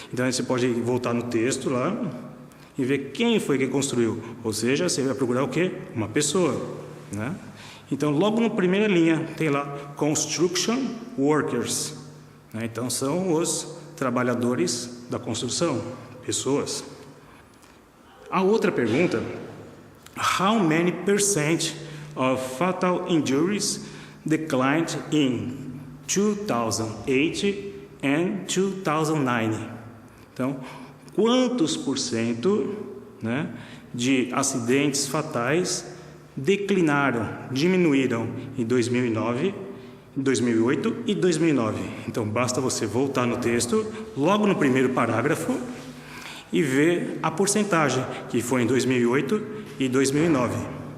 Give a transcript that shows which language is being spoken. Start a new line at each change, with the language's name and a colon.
Portuguese: Então, você pode voltar no texto lá e ver quem foi que construiu. Ou seja, você vai procurar o quê? Uma pessoa. Né? Então, logo na primeira linha, tem lá Construction Workers. né? Então, são os trabalhadores da construção, pessoas. A outra pergunta:
English: how many percent of fatal injuries declined in 2008 and 2009?
Portuguese: Então, quantos por cento, né, de acidentes fatais declinaram, diminuíram em 2009, 2008 e 2009? Então, basta você voltar no texto, logo no primeiro parágrafo, e ver a porcentagem, que foi em 2008 e 2009.